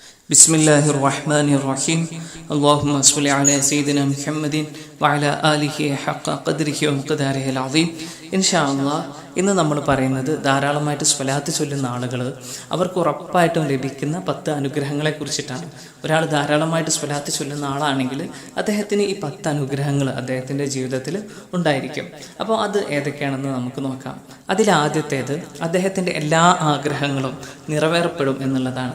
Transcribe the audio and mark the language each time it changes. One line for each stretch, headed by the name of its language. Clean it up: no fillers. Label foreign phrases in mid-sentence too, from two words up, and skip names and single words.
Arabic: بسم الله الرحمن الرحيم اللهم صل على سيدنا محمد وعلى آله حق قدره ومقداره العظيم إن شاء الله.
Malayalam: ഇന്ന് നമ്മൾ പറയുന്നത് ധാരാളമായിട്ട് സ്വലാത്ത് ചൊല്ലുന്ന ആളുകൾ അവർക്ക് ഉറപ്പായിട്ടും ലഭിക്കുന്ന 10 അനുഗ്രഹങ്ങളെ കുറിച്ചിട്ടാണ്. ഒരാൾ ധാരാളമായിട്ട് സ്വലാത്ത് ചൊല്ലുന്ന ആളാണെങ്കിൽ അദ്ദേഹത്തിന് ഈ 10 അനുഗ്രഹങ്ങൾ അദ്ദേഹത്തിൻ്റെ ജീവിതത്തിൽ ഉണ്ടായിരിക്കും. അപ്പോൾ അത് ഏതൊക്കെയാണെന്ന് നമുക്ക് നോക്കാം. അതിലാദ്യത്തേത് അദ്ദേഹത്തിൻ്റെ എല്ലാ ആഗ്രഹങ്ങളും നിറവേറപ്പെടും എന്നുള്ളതാണ്.